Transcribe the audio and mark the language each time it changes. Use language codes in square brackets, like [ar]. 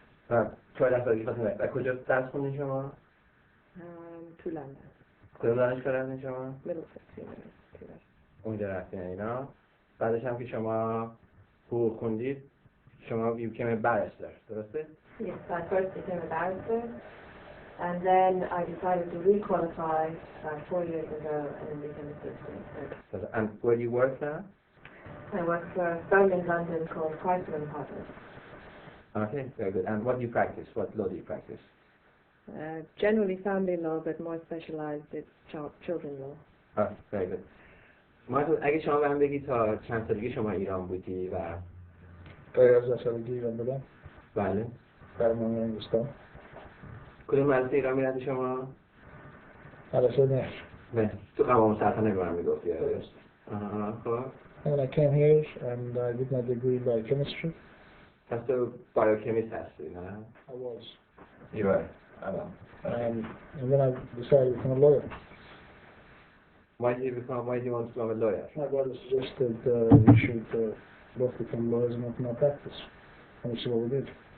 [fa] و 14 سالگی خواستیم و کجا درس خوندین شما؟ تو لندن. کجا دانشگاه رفتین شما؟ میدلسکس. اونجا رفتین اینا. بعدش هم که شما حقوق خوندید شما [en] you became a barrister، [fa] درسته؟ [en] Yes, I first became a barrister and then I decided to re-qualify 4 years ago and then became a solicitor. And where do you work now? I work for a firm in London called Chrysler & Partners. Okay, very good. And what do you practice? What law do you practice? Generally family law, but more specialized in children law. Oh, very good. [fa] مایکل، اگه شما بهم بگی تا چند سالگی شما ایران بودی و تا 11 سالگی ایران بودم. بله. در انگلستان. کدوم مدرسه ایران میرفتی شما؟ مدرسه نهر. نه، تو قوام سلطنه به من میگفتی. درست. خب. [en] And I came here and I did my degree in biochemistry. [fa] پس تو بایوکمیست هستی، نه؟ [en] I was. You were. And then I decided to become a lawyer. Why did you want to become a lawyer? My brother suggested we should both become lawyers and open our practice. And which is what we did.